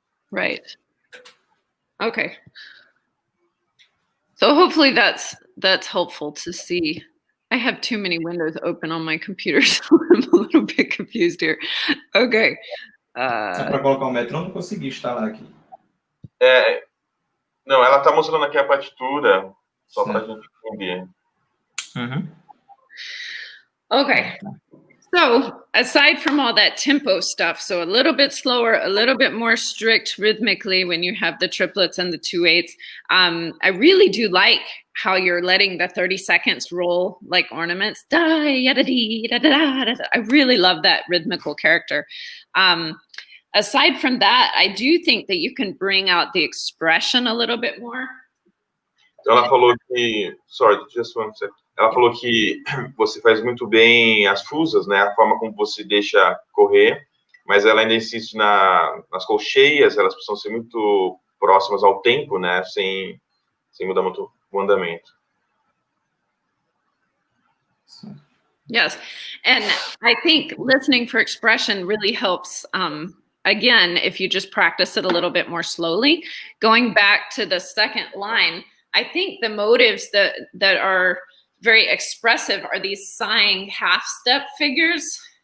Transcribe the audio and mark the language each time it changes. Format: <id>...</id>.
<en>Right. Okay. So hopefully that's helpful to see. I have too many windows open on my computer, so I'm a little bit confused here. Okay.</en> <pt>Só para colocar o metrônomo, não consegui instalar aqui. Não, ela está mostrando aqui a partitura, só para a Certo. gente entender. Uhum.</pt> <en>Okay. So aside from all that tempo stuff, so a little bit slower, a little bit more strict rhythmically when you have the triplets and the 2/8, I really do like how you're letting the 30 seconds roll like ornaments. Da, yada, dee, da, da, da, da, da. I really love that rhythmical character. Aside from that, I do think that you can bring out the expression a little bit more.</en> <pt>Ela falou que...</pt> <en>Sorry, just one second.</en> <pt>Ela falou que você faz muito bem as fusas, né? A forma como você deixa correr, mas ela ainda insiste nas colcheias, elas precisam ser muito próximas ao tempo, né? Sem mudar muito o andamento.</pt> <en>Yes. And I think listening for expression really helps, again, if you just practice it a little bit more slowly. Going back to the second line, I think the motives that are very expressive are these sighing half-step figures.</en>